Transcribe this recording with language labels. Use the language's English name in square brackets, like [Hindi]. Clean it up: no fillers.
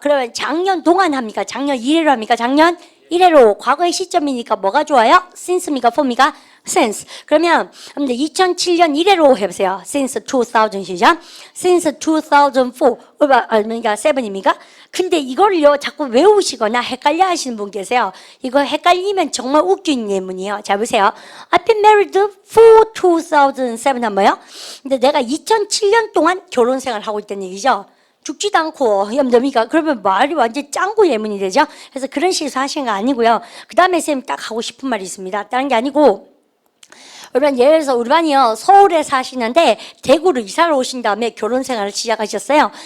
[Korean] 그러면 작년 동안 합니까? 작년 이래로 합니까? 작년 이래로. 과거의 시점이니까 뭐가 좋아요? since입니까? for입니까? since. 그러면 2007년 이래로 해보세요. [English] since 2000 시작. since 2004. [Korean] 그러니까 7입니까? 근데 이걸요 자꾸 외우시거나 헷갈려 하시는 분 계세요. 이거 헷갈리면 정말 웃긴 예문이에요. 자 보세요. [English] I've been married for 2007 [Korean] 한 뭐요? 근데 내가 2007년 동안 결혼 생활을 하고 있다는 얘기죠. 죽지도 않고 염점이가 그러면 말이 완전 짱구 예문이 되죠. 그래서 그런 식으로 하시는 거 아니고요. 그 다음에 쌤 딱 하고 싶은 말이 있습니다. 다른 게 아니고 여러분 예를 들어서 우리 반이요 서울에 사시는데 대구로 이사를 오신 다음에 결혼 생활을 시작하셨어요.